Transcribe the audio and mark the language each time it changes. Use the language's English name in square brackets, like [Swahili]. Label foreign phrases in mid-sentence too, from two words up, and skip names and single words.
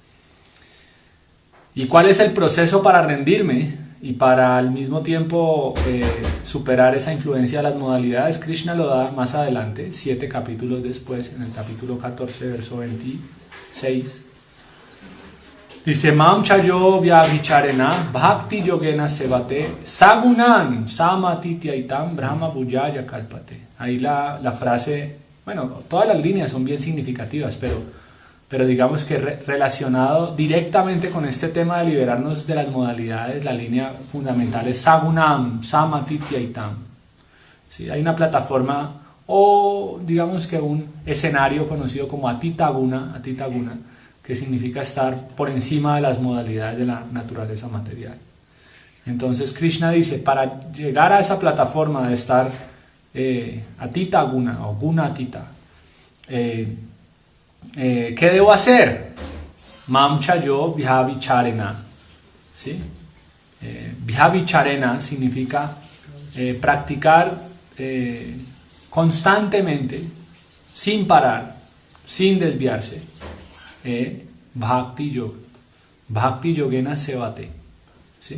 [Spanish] ¿Y cuál es el proceso para rendirme y para al mismo tiempo superar esa influencia de las modalidades? Krishna lo da más adelante, 7 capítulos después, en el capítulo 14, verso 26. Dice, [Sanskrit] Mam chayo vyavicharena bhakti yogena sevate sagunan samatityaitam brahma bhujaya kalpate. [Spanish] Ahí la frase, bueno, todas las líneas son bien significativas, pero digamos que relacionado directamente con este tema de liberarnos de las modalidades, la línea fundamental es [Sanskrit] sagunam samatityaitam. [Spanish] ¿Sí? Hay una plataforma o digamos que un escenario conocido como [Sanskrit] Atita Guna, [Spanish] que significa estar por encima de las modalidades de la naturaleza material. Entonces Krishna dice, para llegar a esa plataforma de estar [Sanskrit] Atita Guna [Spanish] o [Sanskrit] Guna Atita, [Spanish] ¿qué debo hacer? [Sanskrit] Mam chayo vyavicharena, [Spanish] ¿sí? Vyavicharena significa practicar constantemente, sin parar, sin desviarse, Bhakti Yoga. [Sanskrit] Bhakti Yogena Sevate, [Spanish] ¿sí?